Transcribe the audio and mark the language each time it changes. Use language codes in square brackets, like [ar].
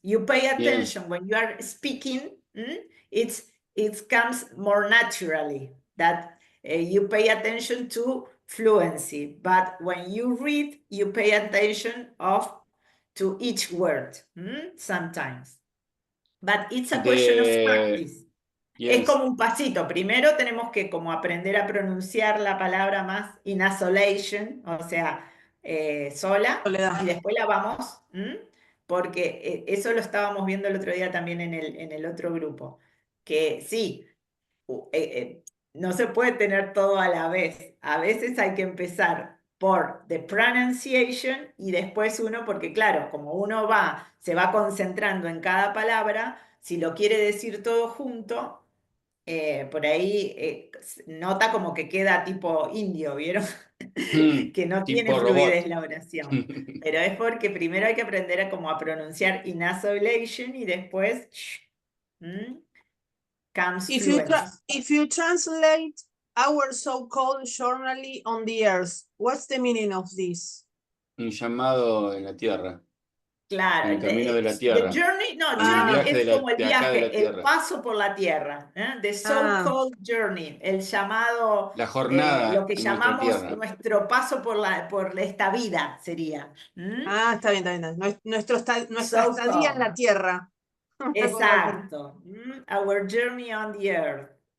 [en] You pay attention when you are speaking, it comes more naturally that you pay attention to fluency. But when you read, you pay attention to each word sometimes. But it's a question of practice. Yes. [es] Es como un pasito. Primero tenemos que como aprender a pronunciar la palabra más [en] in isolation, [es] o sea, sola, y después la vamos, porque eso lo estábamos viendo el otro día también en el otro grupo, que sí, no se puede tener todo a la vez. A veces hay que empezar por [en] the pronunciation [es] y después uno, porque claro, como uno se va concentrando en cada palabra, si lo quiere decir todo junto, por ahí nota como que queda tipo indio, ¿vieron? Que no tiene fluidez la oración. Pero es porque primero hay que aprender a pronunciar [en] in isolation [es] y después [en] comes fluency. If you translate our so-called journaling on the earth, what's the meaning of this? [es] Un llamado en la tierra. Claro, el camino de la tierra. Journey es como el viaje, el paso por la tierra. [en] The so-called journey, [es] el llamado, la jornada, lo que llamamos nuestro paso por esta vida sería. Está bien. Nuestra estadía en la tierra. Exacto. [en] Our journey on the earth.